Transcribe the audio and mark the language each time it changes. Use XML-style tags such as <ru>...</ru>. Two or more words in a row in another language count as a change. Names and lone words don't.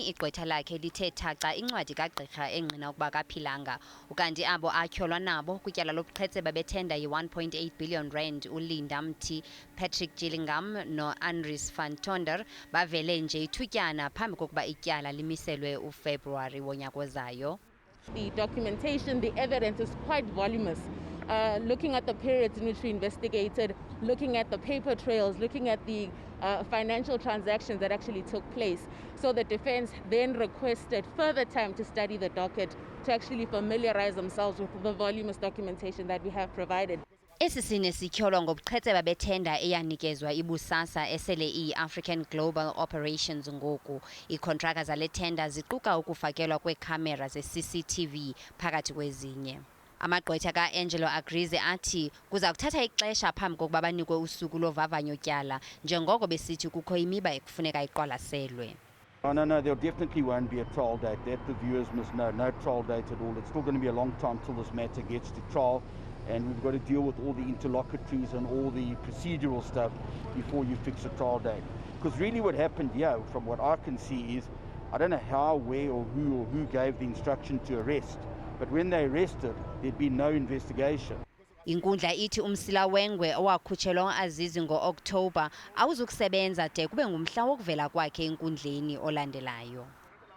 <xh>Igqwetha lakhe lithe thaca incwadi kagqirha engqina ukuba akaphilanga, ukanti abo atyholwa nabo kwityala lobuqhetseba bethenda yi-1.8 billion rand uLinda Mthi, Patrick Gillingham no-Andries van Tonder bavele nje ithutyana phambi kokuba ityala limiselwe uFebruwari wonyaka ozayo.</xh> <en>The documentation, the evidence is quite voluminous. Looking at the periods in which we investigated, looking at the paper trails, looking at the financial transactions that actually took place. So the defense then requested further time to study the docket to actually familiarize themselves with the voluminous documentation that we have provided.</en> <xh>Esi sine sityholwa ngobuqhetseba bethenda eyanikezwa ibusasa esele iyi-African Global Operations ngoku. Iikhontraka zale tenda ziquka ukufakelwa kweekhamera ze-CCTV phakathi kwezinye. Amagqwetha ka-Angelo Agrizi athi kuza kuthatha ixesha phambi kokuba banikwe usuku lovavanyo tyala njengoko besithi kukho imiba ekufuneka iqwalaselwe.</xh> <en>No, there definitely won't be a trial date. That the viewers must know. No trial date at all. It's still going to be a long time till this matter gets to trial, and we've got to deal with all the interlocutories and all the procedural stuff before you fix a trial date. Because really what happened here, from what I can see, is I don't know how, where or who gave the instruction to arrest, but when they arrested, there'd been no investigation.</en> <xh>Inkundla ithi umsila wengwe owakhutshelwa uAzizi ngo-Okthobha awuzukusebenza de kube ngumhla wokuvela kwakhe enkundleni olandelayo.</xh>